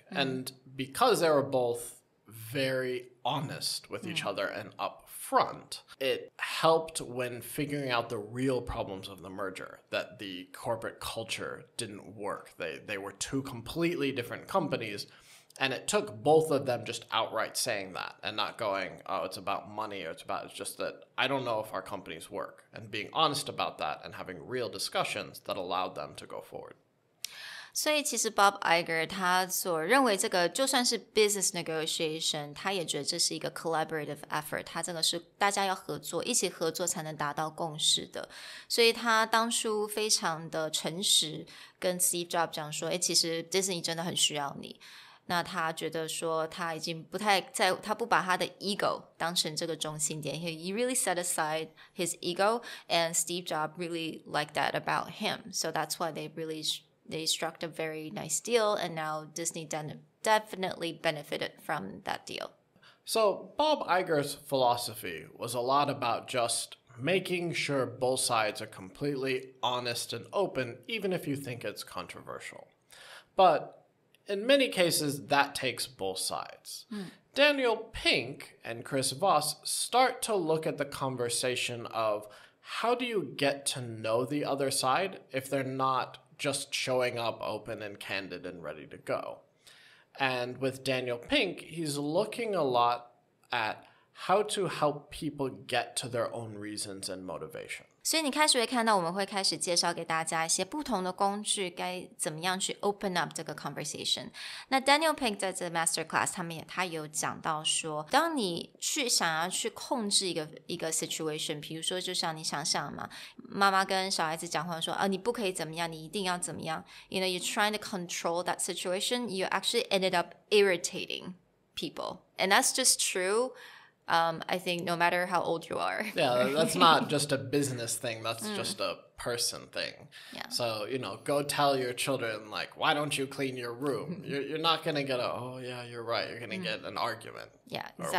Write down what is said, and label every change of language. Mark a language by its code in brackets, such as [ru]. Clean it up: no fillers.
[en] And because they were both very honest with each other and upfront, it helped when figuring out the real problems of the merger, that the corporate culture didn't work. They were two completely different companies, and it took both of them just outright saying that and not going, oh, it's about money, or it's just that I don't know if our companies work, and being honest about that and having real discussions that allowed them to go forward. [zh] 所以其实 Bob Iger 他所认为这个就算是 business negotiation， 他也觉得这是一个 collaborative effort， 他这个是大家要合作，一起合作才能达到共识的。所以他当初非常的诚实，跟 Steve Jobs 讲说，其实 Disney 真的很需要你。那他觉得说他已经不太在，他不把他的 ego 当成这个中心点。 [en] He really set aside his ego, and Steve Jobs really liked that about him. So that's why they struck a very nice deal, and now Disney definitely benefited from that deal. So Bob Iger's philosophy was a lot about just making sure both sides are completely honest and open, even if you think it's controversial. But in many cases, that takes both sides. Danial Pink and Chris Voss start to look at the conversation of how do you get to know the other side if they're not just showing up open and candid and ready to go. And with Danial Pink, he's looking a lot at how to help people get to their own reasons and motivation. [zh] 所以你开始会看到我们会开始介绍给大家一些不同的工具，该怎么样去 open up 这个 conversation。那 Danial Pink 在这 masterclass 他有讲到说，当你想要去控制一个 situation， 比如说就像你想象嘛，妈妈跟小孩子讲话说你不可以怎么样，你一定要怎么样， [en] You know, you're trying to control that situation, you actually ended up irritating people. And that's just true. I think no matter how old you are. Yeah, that's not just a business thing. That's just a person thing. Yeah. So, go tell your children, like, why don't you clean your room? You're not going to get oh, yeah, you're right. You're going to get an argument. Yeah, exactly.